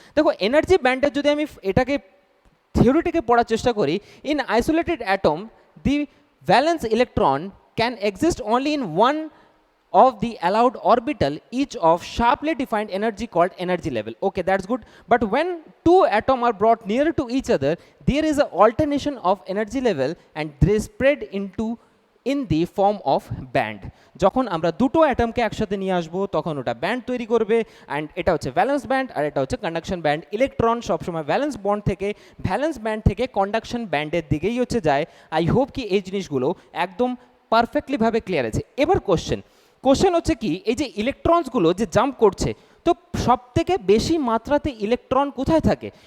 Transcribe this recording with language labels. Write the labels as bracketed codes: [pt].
[bn] দেখো এনার্জি ব্যান্ডের যদি আমি এটাকে থিওরিটিকে পড়ার চেষ্টা করি, [en] In isolated atom the valence electron can exist only in one of the allowed orbital, each of sharply defined energy called energy level. Okay, that's good. But when two atoms are brought nearer to each other, there is an alternation of energy level and they spread in the form of band. [bn] যখন আমরা দুটো অ্যাটমকে একসাথে নিয়ে আসবো তখন ওটা band তৈরি করবে, অ্যান্ড এটা হচ্ছে ভ্যালেন্স ব্যান্ড আর এটা হচ্ছে কন্ডাকশন ব্যান্ড। ইলেকট্রন সবসময় ভ্যালেন্স ব্যান্ড থেকে কন্ডাকশন ব্যান্ডের দিকেই হচ্ছে যায়। আই হোপ কি এই জিনিসগুলো একদম পারফেক্টলি ভাবে ক্লিয়ার আছে। এবার কোশ্চেন হচ্ছে কি, এই যে ইলেকট্রনসগুলো যে জাম্প করছে, তো সব থেকে বেশি মাত্রাতে ইলেকট্রন কোথায় থাকে?